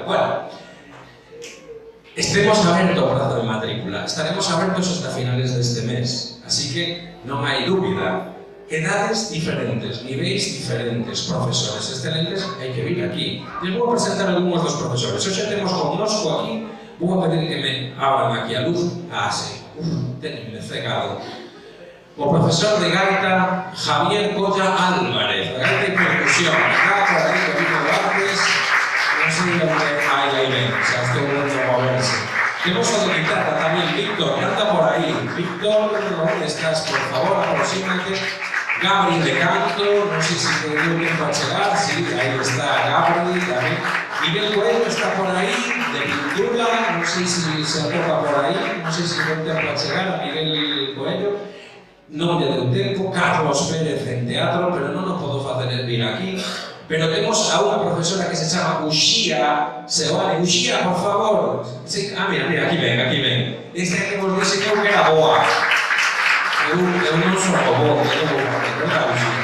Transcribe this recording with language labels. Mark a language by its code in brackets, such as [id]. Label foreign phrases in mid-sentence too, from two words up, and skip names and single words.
[gl] Bueno, estemos abertos ao prazo de matrícula. Estaremos abertos hasta finales deste mes. Así que non hai dúbida. Edades diferentes, niveis diferentes, profesores excelentes, hai que vir aquí. Les vou a presentar algúns dos profesores. Hoxe temos connosco aquí, vou a pedir que me abran aquí a luz. Ah, sí, tenenme cegado. o profesor de gaita Javier Colla Álvarez, de gaita y percusión. [es] Acá por ahí, Camino de Artes, no sé dónde ahí ven, o sea, estoy viendo moverse. Tenemos otro guitarra también, Víctor, canta por ahí. Víctor, ¿dónde estás? Por favor, aproxímate. Gabri de canto, no sé si te dio tiempo a llegar, sí, ahí está Gabri también. Miguel Coelho está por ahí, de pintura, no sé si se atopa por ahí, no sé si dio tiempo a llegar, Miguel Coelho. [gl] Non lle deu tempo, Carlos Pérez en teatro, pero non o podo facer vir aquí. Pero temos a unha profesora que se chama Uxía Seoane. Uxía, por favor. Sí, mira, aquí ven. Este que vos dixen eu que era boa. Eu non son boa, eu non era Uxía.